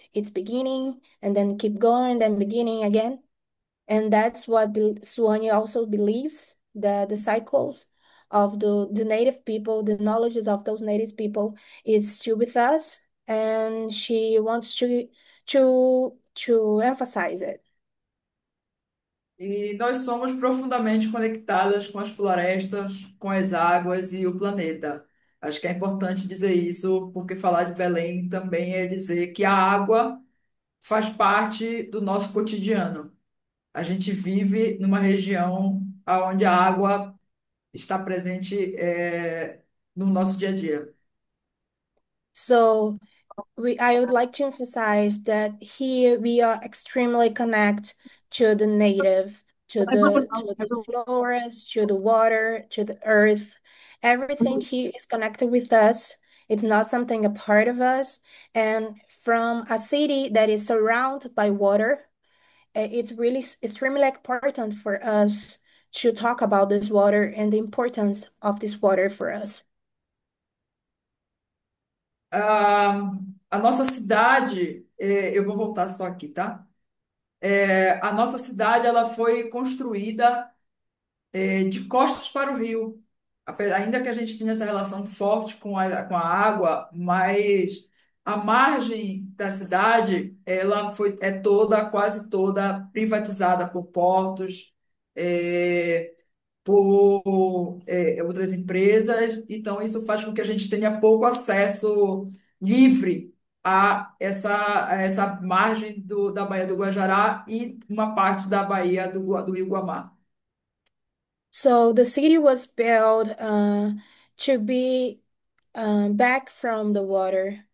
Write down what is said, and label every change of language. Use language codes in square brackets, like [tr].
[en] It's beginning and then keep going, then beginning again. And that's what Suanya also believes, that the cycles of the native people, the knowledges of those native people is still with us. And she wants to to emphasize it. [pt] E nós somos profundamente conectadas com as florestas, com as águas e o planeta. Acho que é importante dizer isso, porque falar de Belém também é dizer que a água faz parte do nosso cotidiano. A gente vive numa região onde a água está presente, no nosso dia a dia. [en] So I would like to emphasize that here we are extremely connected to the native, to the flowers, to the water, to the earth. Everything here is connected with us. It's not something a part of us. And from a city that is surrounded by water, it's really extremely important for us to talk about this water and the importance of this water for us. [pt] Ah, a nossa cidade, eu vou voltar só aqui, tá? A nossa cidade ela foi construída de costas para o rio. Ainda que a gente tenha essa relação forte com a água, mas a margem da cidade é toda, quase toda privatizada por portos, é, por outras empresas. Então isso faz com que a gente tenha pouco acesso livre a essa margem da Baía do Guajará e uma parte da Baía do Rio Guamá. [en] So the city was built to be back from the water.